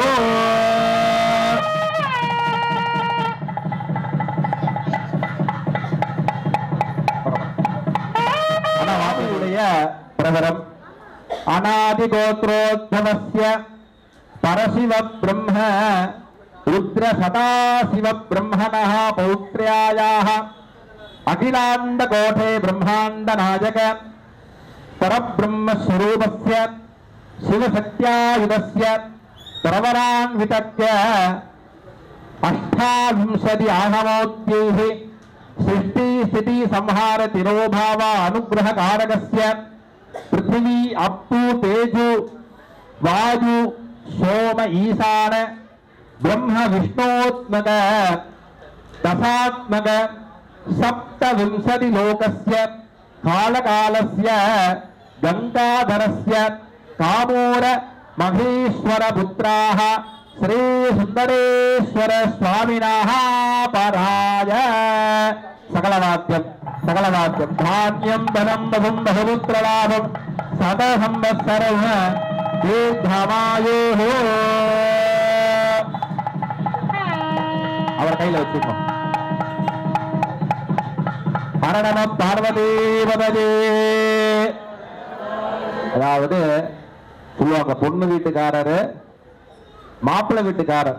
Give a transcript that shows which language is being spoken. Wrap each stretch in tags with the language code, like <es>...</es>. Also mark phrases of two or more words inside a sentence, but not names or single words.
<sa>प्रवरम् अनादि गोत्रोद्भवस्य परशिव ब्रह्म रुद्र सदाशिव ब्रह्मणः पौत्र्यायाः अखिलाण्ड कोटि ब्रह्माण्ड नायक परब्रह्म स्वरूपस्य शिवशक्तियुतस्य प्रवरान्वितस्य अष्टाविंशति आगमोद्यैः सृष्टि स्थिति संहार तिरोभाव अनुग्रह कारकस्य पृथ्वी अप्पु तेजु वायु सोम ईशान ब्रह्म विष्णोत्मक दशात्मक सप्तविंशति लोकस्य कालकालस्य गंगाधरस्य कामोर महेश्वर पुत्राः श्री सुंदरेश्वर स्वामिनः पराय सकलवाद्यं धान्यं धनं बहुं बहुपुत्रलाभं शतसंवत्सरं दीर्घमायुः</sa> <ta>அவர் கையில வச்சுக்கோ.</ta> <sa>मरणम पार्वतीपते.</sa> <ta>அதாவது சொல்லுவாங்க பொண்ணு வீட்டுக்காரரு மாப்பிள்ளை வீட்டுக்காரர்.</ta>